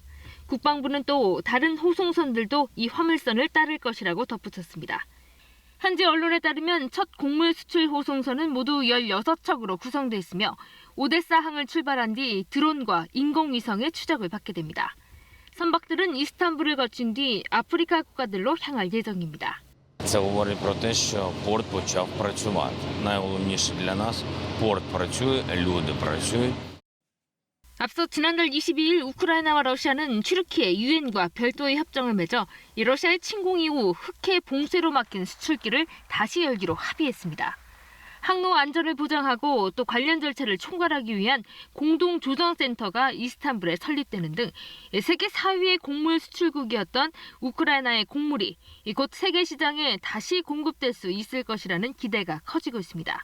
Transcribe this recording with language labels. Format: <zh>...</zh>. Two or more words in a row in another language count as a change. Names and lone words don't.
<ko>국방부는 또 다른 호송선들도 이 화물선을 따를 것이라고 덧붙였습니다. 현지 언론에 따르면 첫 곡물 수출 호송선은 모두 16척으로 구성돼 있으며 오데사 항을 출발한 뒤 드론과 인공위성의 추적을 받게 됩니다. 선박들은 이스탄불을 거친 뒤 아프리카 국가들로 향할 예정입니다.</ko> <uk>Це говорить про те, що порт почав працювати. Найголовніше для нас – порт працює, люди працюють.</uk> <ko>앞서 지난달 22일 우크라이나와 러시아는 튀르키예 유엔과 별도의 협정을 맺어 러시아의 침공 이후 흑해 봉쇄로 막힌 수출길을 다시 열기로 합의했습니다. 항로 안전을 보장하고 또 관련 절차를 총괄하기 위한 공동조정센터가 이스탄불에 설립되는 등 세계 4위의 곡물 수출국이었던 우크라이나의 곡물이 곧 세계 시장에 다시 공급될 수 있을 것이라는 기대가 커지고 있습니다.</ko>